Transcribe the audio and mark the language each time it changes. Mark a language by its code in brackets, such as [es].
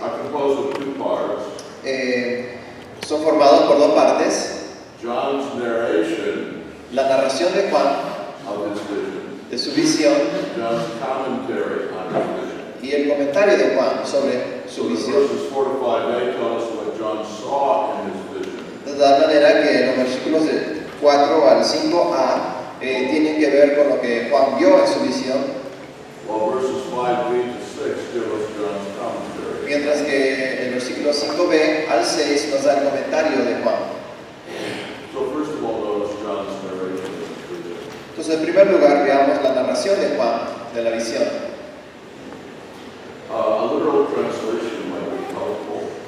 [en] are composed of two parts. [es] son formados por dos partes. [en] John's narration [es] La narración de Juan, [en] of his vision, [es] de su visión, [en] John's commentary on his vision. [es] y el comentario de Juan sobre su [en] So the [es] visión. [en] verses 4 to 5a tell us what John saw in his vision. [es] De tal manera que los versículos del 4 al 5a tienen que ver con lo que Juan vio en su visión, [en] While verses 5b to 6 give us John's commentary. [es] mientras que el versículo 5b al 6 nos da el comentario de Juan. [en] So first of all, notice John's narration of his vision. [es] Entonces, en primer lugar, veamos la narración de Juan de la visión. [en] A literal translation might be helpful.